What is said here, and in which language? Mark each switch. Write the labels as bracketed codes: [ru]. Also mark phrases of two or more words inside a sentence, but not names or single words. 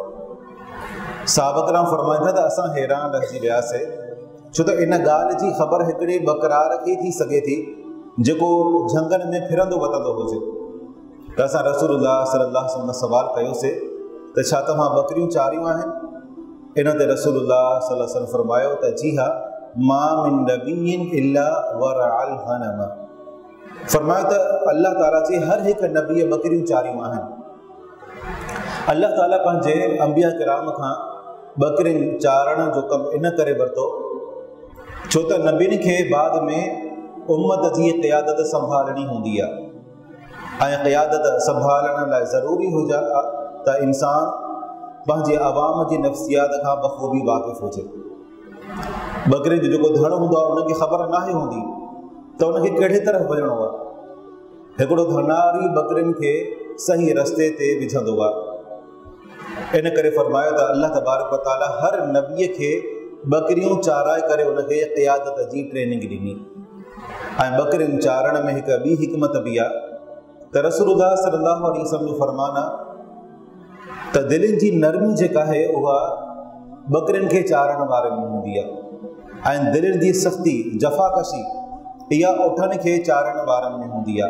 [sd] साहबा किराम फरमाइनि था त असां हैरान रहिजी वियासीं, छो त इन ॻाल्हि जी ख़बर हिकिड़े बकरार खे थी सघे थी जेको झंगनि में फिरंदो वतंदो हुजे। त असां रसूलुल्लाह [ar] صلى الله عليه وسلم [sd] सवाल कयोसीं त छा तव्हां बकरियूं चारियूं आहिनि? इन ते रसूलुल्लाह [ar] صلى الله عليه وسلم [sd] फरमायो त जी हा, [ar] ما من نبي إلا رعى الغنم. [sd] फरमायो त अल्लाह ताला जे हर हिकु नबीअ बकरियूं चारियूं आहिनि। अल्लाह ताला पंहिंजे अंबिया किराम खां बकरियुनि चारण जो कमु इन करे वरितो छो त नबीनि खे बाद में उम्मत जी क़यादत संभालणी हूंदी आहे ऐं क़यादत संभालण लाइ ज़रूरी हुजे त इंसान पंहिंजे आवाम जी नफ़्सियात खां बख़ूबी वाक़िफ़ हुजे। बकरियुनि जो जेको धण हूंदो आहे उनखे ख़बर नाहे हूंदी त उनखे कहिड़े तरफ़ वञिणो आहे। हिकिड़ो धनारी बकरियुनि खे सही रस्ते ते विझंदो आहे। इन करे फरमायो त अल्लाह [ar] تبارك وتعالى [sd] हर नबीअ खे बकरियूं चाराए करे उनखे क़यादत जी ट्रेनिंग ॾिनी। ऐं बकरियुनि चारण में हिकु ॿी हिकमत बि आहे त रसूलुल्लाह [ar] صلى الله عليه وسلم [sd] जो फरमान आहे त दिलनि जी नरमी जेका आहे उहा बकरियुनि खे चारण वारनि में हूंदी आहे ऐं दिलनि जी सख़्ती जफ़ाकशी इहा उठनि खे चारण वारनि में हूंदी आहे।